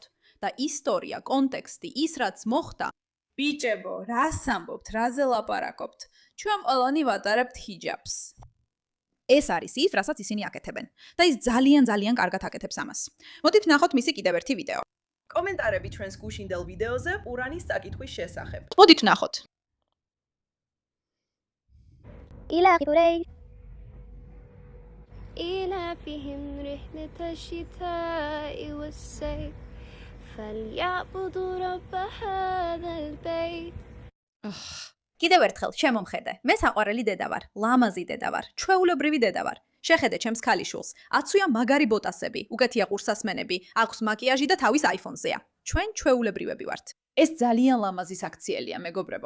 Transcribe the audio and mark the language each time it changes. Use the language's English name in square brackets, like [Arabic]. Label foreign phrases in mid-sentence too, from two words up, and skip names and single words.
[Georgian] და ისტორია, კონტექსტი, ის რაც მოხდა, ბიჭებო, რას ამბობთ, რაზე ლაპარაკობთ? ჩვენ ყველანი ვატარებთ ჰიჯაბს. ეს არის ის, რასაც ისინი აკეთებენ. და ის ძალიან კარგად აკეთებს ამას. მოდით ნახოთ მისი კიდევ ერთი ვიდეო. კომენტარები ჩვენს გუშინდელ ვიდეოზე ყურანის წაკითხვის შესახებ. მოდით ნახოთ. [Arabic] إلى قريش إلى فيهم رحلة الشتاء والصيف فليعبدوا رب هذا البيت [Georgian] კიდევ ერთხელ შემომხედე. მე საყვარელი დედა ვარ, ლამაზი დედა ვარ, ჩვეულებრივი დედა ვარ. შეხედე ჩემს ქალიშვილს. აცუია მაგარი ბოტასები, უკეთია ყურსასმენები, აქვს მაკიაჟი და თავის iPhone-ზეა. ჩვენ ჩვეულებრივები ვართ. ეს ძალიან ლამაზი საქციელია, მეგობრებო.